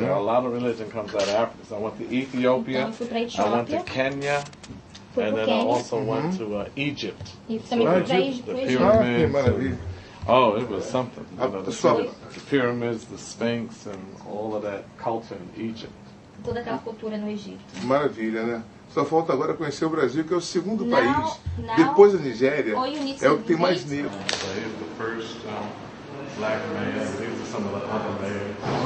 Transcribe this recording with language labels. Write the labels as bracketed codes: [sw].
[en] A lot of religion comes out of Africa. So I went to Ethiopia, I went to Kenya, and then I also went to Egypt. The pyramids. Oh, it was something. The pyramids, the Sphinx, and all of that culture in Egypt. [pt] Toda aquela cultura no Egito. Maravilha, né? Só falta agora conhecer o Brasil, que é o segundo país, depois da Nigéria, é o que tem mais negros. [en] So here's the first black man. These are some of the other mayors.